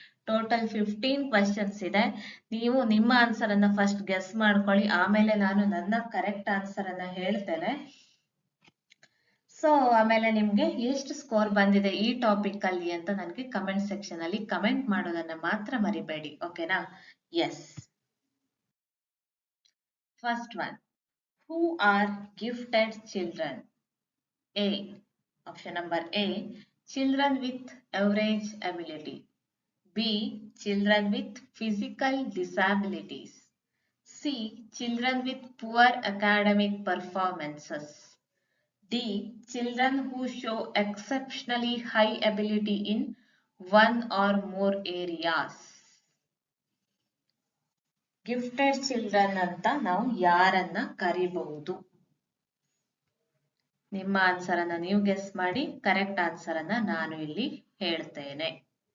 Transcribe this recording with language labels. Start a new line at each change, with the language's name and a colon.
Kannada: Total 15 questions ಇದೆ. ನೀವು ನಿಮ್ಮ ಆನ್ಸರ್ ಅನ್ನ ಫಸ್ಟ್ ಗೆಸ್ ಮಾಡ್ಕೊಳ್ಳಿ, ಆಮೇಲೆ ನಾನು ನನ್ನ ಕರೆಕ್ಟ್ ಆನ್ಸರ್ ಅನ್ನ ಹೇಳ್ತೇನೆ. ಸೊ ಆಮೇಲೆ ನಿಮ್ಗೆ ಎಷ್ಟು ಸ್ಕೋರ್ ಬಂದಿದೆ ಈ ಟಾಪಿಕ್ ಅಲ್ಲಿ ಅಂತ ನನಗೆ ಕಮೆಂಟ್ ಸೆಕ್ಷನ್ ಅಲ್ಲಿ ಕಮೆಂಟ್ ಮಾಡೋದನ್ನ ಮಾತ್ರ ಮರಿಬೇಡಿ. ಓಕೆನಾ? S.
English: First one, who are gifted children? A. Option number A, children with average ability. B. Children with physical disabilities. C. Children with poor academic performances. D. Children who show exceptionally high ability in one or more areas.
Kannada: Gifted children ಅಂತ ನಾವು ಯಾರನ್ನ ಕರಿಬಹುದು? ನಿಮ್ಮ answer ಅನ್ನ ನೀವು guess ಮಾಡಿ, correct answer ಅನ್ನ ನಾನು ಇಲ್ಲಿ ಹೇಳ್ತೇನೆ.